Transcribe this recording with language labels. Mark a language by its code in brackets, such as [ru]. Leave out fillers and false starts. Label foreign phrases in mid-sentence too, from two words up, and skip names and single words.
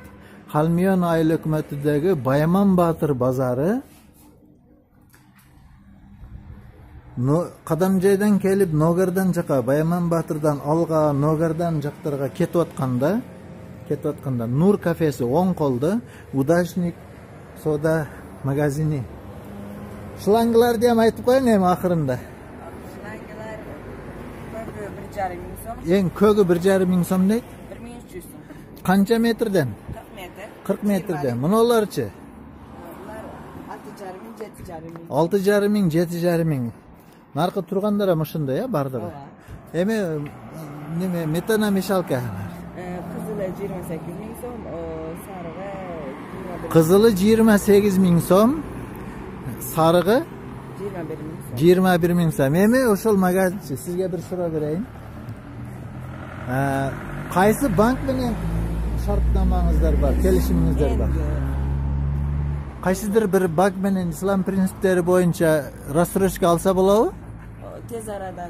[ky] Халмион айыл өкмөтүндөгү Баяман Баатыр базары Кадамжайдан келип Ногардан жака, Баяман Баатырдан алга, Ногардан жактарга кетип атканда Нур кафеси оң колдо, Удачник сода магазини. Шлангалар дем айтып коеюн эми акырында. Шлангалар көбү 1,5 [uz] ming so'm. [ky] Эң көгү 1,5 миң сом дейт. [uz] 1,300 so'm. [ky] Канча метрден? [uz] 40 metr. [ky] 40 метрден. Мунуларчы? [uz] Bular 6,5 ming, 7,5 ming. [ky] 6,5 миң, 7,5 миң. Наркы тургандар эми ушундай, бардыгы. Эми неме метана мешалка. [uz] Qizili 28 ming so'm, sarig'i 21 [ky] Кызылы 28 миң сом, сарыгы 21 21 [uz] ming so'm. [ky] миң сом. Эми ошол магазинчи сизге бир суроо берейин. Кайсы банк менен шарттамаңыздар бар, келишимиңиздер бар? Кайсыдыр бир банк менен ислам принциптери боюнча рассрочка алса болобу? [uz] Tez aradan